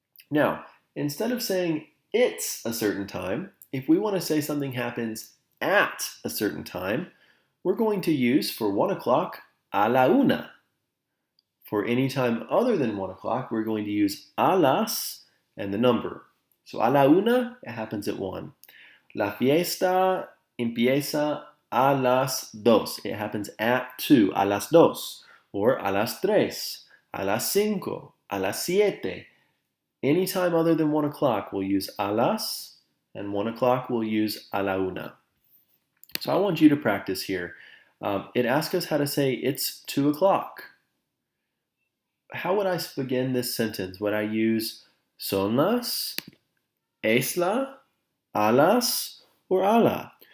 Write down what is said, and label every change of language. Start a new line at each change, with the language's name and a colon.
English: Now, instead of saying it's a certain time, if we want to say something happens at a certain time, we're going to use for 1 o'clock,
Spanish: a la una.
English: For any time other than 1 o'clock, we're going to use
Spanish: a las
English: and the number. So
Spanish: a la una,
English: it happens at 1.
Spanish: La fiesta empieza a las dos.
English: It happens at 2,
Spanish: a las dos.
English: Or
Spanish: a las tres, a las cinco, a las siete.
English: Any time other than 1 o'clock, we'll use
Spanish: a las,
English: and 1 o'clock we'll use
Spanish: a la una.
English: So I want you to practice here. It asks us how to say it's 2 o'clock. How would I begin this sentence? Would I use
Spanish: son las, es la,
English: a las, or a la?